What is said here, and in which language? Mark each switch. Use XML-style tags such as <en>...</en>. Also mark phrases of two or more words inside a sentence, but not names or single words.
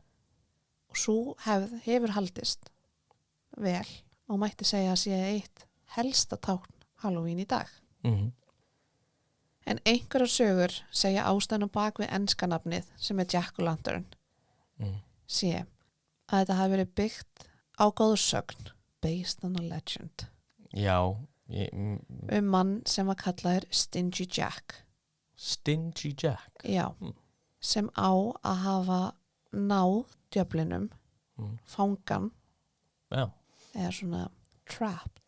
<is>Og svo hefur haldist vel og mætti segja að sé eitt helsta tákn Halloween í dag. En einhverjar sögur segja ástæðan á bak við enska nafnið sem er Jack-o'-lantern sé að þetta hafi verið byggt á góðsögn</is> <en>based on a legend.</en> <is>Já. Mann sem var kallaður Stingy Jack. Stingy Jack? Já. Sem á að hafa náð djöflinum fangan. Já. Eða svona trapped.</is>